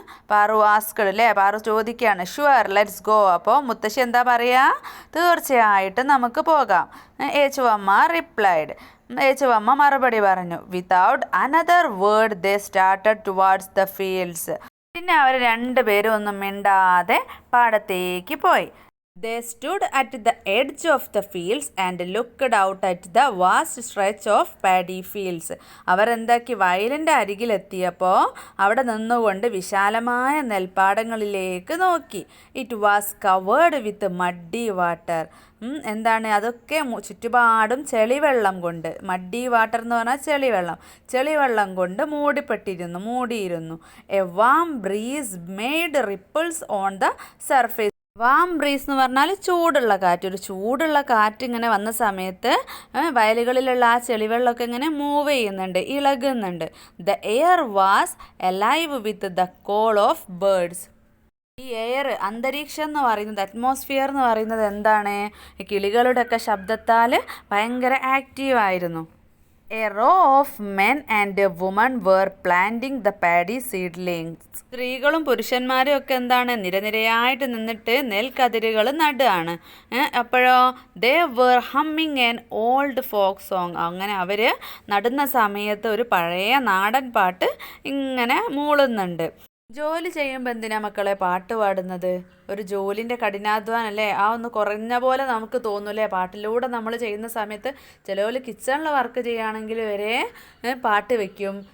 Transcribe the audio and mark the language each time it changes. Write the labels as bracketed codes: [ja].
[ml] Paru asked അല്ലേ? പാറു ചോദിക്കുകയാണ്. [en] Sure let's go. [ml] അപ്പോൾ മുത്തശ്ശി എന്താ പറയുക? തീർച്ചയായിട്ടും നമുക്ക് പോകാം. ഏച്ചുവമ്മ റിപ്ലൈഡ്. ഏച്ചുവമ്മ മറുപടി പറഞ്ഞു. [en] Without another word they started towards the fields. [ml] പിന്നെ അവർ രണ്ടുപേരും ഒന്നും മിണ്ടാതെ പാടത്തേക്ക് പോയി. [en] They stood at the edge of the fields and looked out at the vast stretch of paddy fields. [ml] അവർ എന്താക്കി? വയലിൻ്റെ അരികിലെത്തിയപ്പോൾ അവിടെ നിന്നുകൊണ്ട് വിശാലമായ നെൽപ്പാടങ്ങളിലേക്ക് നോക്കി. [en] It was covered with muddy water. [ml] എന്താണ്? അതൊക്കെ ചുറ്റുപാടും ചെളിവെള്ളം കൊണ്ട്, മഡ്ഡി വാട്ടർ എന്ന് പറഞ്ഞാൽ ചെളിവെള്ളം കൊണ്ട് മൂടിയിരുന്നു. [en] A warm breeze made ripples on the surface. [ml] Warm breeze എന്ന് പറഞ്ഞാൽ ചൂടുള്ള കാറ്റ്. ഒരു ചൂടുള്ള കാറ്റ് ഇങ്ങനെ വന്ന സമയത്ത് വയലുകളിലുള്ള ആ ചെളിവെള്ളമൊക്കെ ഇങ്ങനെ മൂവ് ചെയ്യുന്നുണ്ട്, ഇളകുന്നുണ്ട്. [en] The air was alive with the call of birds. [ml] ഈ എയർ, അന്തരീക്ഷം എന്ന് പറയുന്നത്, അറ്റ്മോസ്ഫിയർ എന്ന് പറയുന്നത് എന്താണ്? കിളികളുടെയൊക്കെ ശബ്ദത്താൽ ഭയങ്കര ആക്റ്റീവായിരുന്നു. [en] A row of men and a woman were planting the paddy seedlings. [ml] സ്ത്രീകളും പുരുഷന്മാരും ഒക്കെ എന്താണ്? നിരനിരയായിട്ട് നിന്നിട്ട് നെൽക്കതിരുകൾ നടുകയാണ്. [en] അപ്പോഴോ they were humming an old folk song. [ml] അങ്ങനെ അവർ നടുന്ന സമയത്ത് ഒരു പഴയ നാടൻ പാട്ട് ഇങ്ങനെ മൂളുന്നുണ്ട്. ജോലി ചെയ്യുമ്പോൾ എന്തിനാ മക്കളെ പാട്ട് പാടുന്നത്? ഒരു ജോലിൻ്റെ കഠിനാധ്വാനം അല്ലേ? ആ ഒന്ന് കുറഞ്ഞ പോലെ നമുക്ക് തോന്നൂലേ പാട്ടിലൂടെ നമ്മൾ ചെയ്യുന്ന സമയത്ത്? ചിലവർ കിച്ചണിൽ വർക്ക് ചെയ്യുകയാണെങ്കിൽ വരെ പാട്ട് വെക്കും.